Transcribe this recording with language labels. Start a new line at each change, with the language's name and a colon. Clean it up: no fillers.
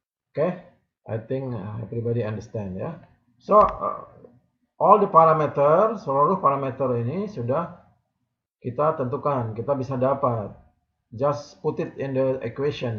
English: Okay, I think everybody understand ya. So all the parameter,
Indonesian: seluruh parameter ini sudah kita tentukan, kita bisa dapat.
English: Just put it in the equation.